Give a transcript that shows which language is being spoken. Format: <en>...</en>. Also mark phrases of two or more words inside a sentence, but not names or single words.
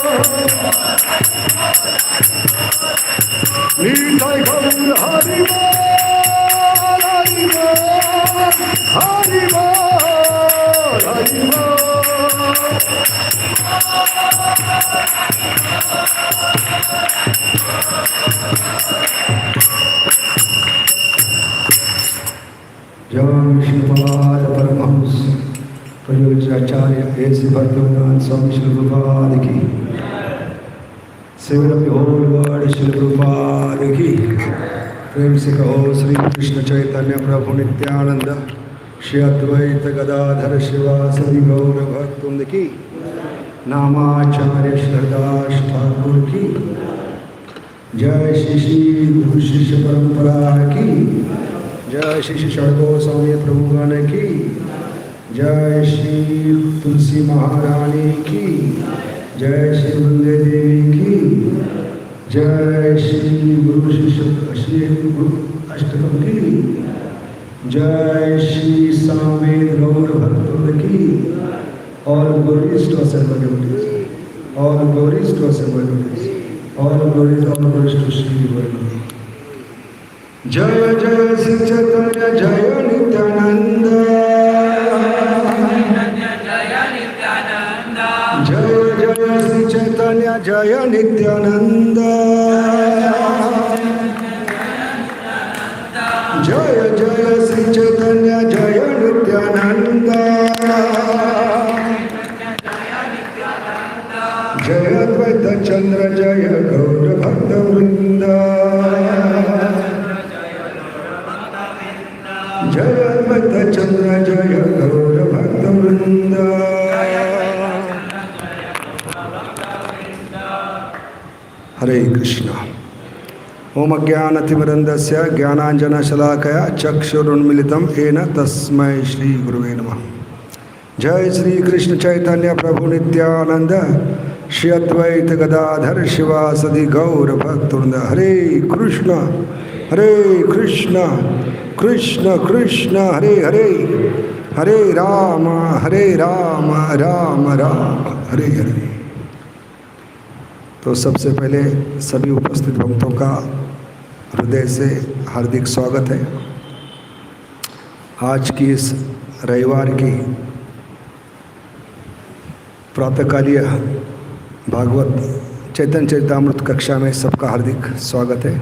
<hi>निताय गौर हरि बोल हरि बोल हरि बोल हरि बोल जय विष्णुपाद परमहंस प्रयोज्याचार्य ऐसे भक्तवृंद स्वामी श्री प्रभुपाद की</hi> <en>seven of the whole world</en> <hi>श्री प्रभुपाद की प्रेम से कहो श्री कृष्ण चैतन्य प्रभु नित्यानंद श्री अद्वैत गदाधर शिवासदि गौर भक्तवृंद की नामाचार्य श्रद्धास ठाकुर की जय श्री श्री गुरु शिष्य परंपरा की जय श्री श्री षडगोस्वामी प्रभुगण की जय श्री तुलसी महारानी की जय श्री वृंदे देवी की जय श्री गुरु शिष्य श्री गुरु अष्टकम की जय श्री सामवेद गौर भक्तवृंद की</hi> <en>all glories to assembled devotees, all glories to assembled devotees, all glories to Shri Guru.</en> <bn>জয় জয় শ্রী চৈতন্য জয় নিত্যানন্দ জয় জয় শ্রী চৈতন্য জয় নিত্যানন্দ জয় জয় শ্রী চৈতন্য জয় নিত্যানন্দ জয় অদ্বৈত চন্দ্র জয় গৌর ভক্ত বৃন্দ জয় অদ্বৈত চন্দ্র জয় গৌর ভক্ত বৃন্দ</bn> <sa>हरे कृष्ण ओम अज्ञानतिमिरन्दस्य ज्ञानाञ्जनशलाकया चक्षुरुन्मीलितं येन तस्मै श्री गुरुवे नमः। जय श्री कृष्ण चैतन्य प्रभु नित्यानंद श्री अद्वैत गदाधर शिवासदि गौर भक्तवृंद हरे कृष्ण कृष्ण कृष्ण हरे हरे हरे राम राम राम हरे हरे।</sa> <hi>तो सबसे पहले सभी उपस्थित भक्तों का हृदय से हार्दिक स्वागत है। आज की इस रविवार की प्रातःकालीय भागवत चैतन्य चरितामृत कक्षा में सबका हार्दिक स्वागत है।</hi>